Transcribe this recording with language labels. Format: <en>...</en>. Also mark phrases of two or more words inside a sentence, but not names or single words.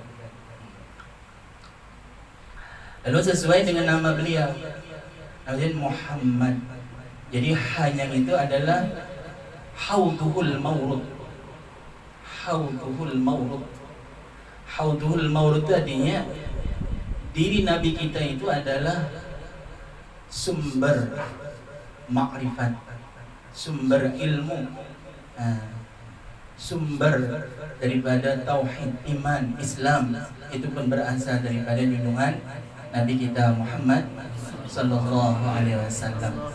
<id>Lalu sesuai dengan nama beliau, Nabi Muhammad. Jadi hanya itu adalah</id> <ar>حوضه المورود. حوضه المورود.</ar> <id>Hauduhul maurud itu artinya diri Nabi kita itu adalah sumber makrifat, sumber ilmu, sumber daripada tauhid, iman, Islam. Itu pun berasal daripada junjungan Nabi kita Muhammad</id> <ar>صلى الله عليه وسلم.</ar>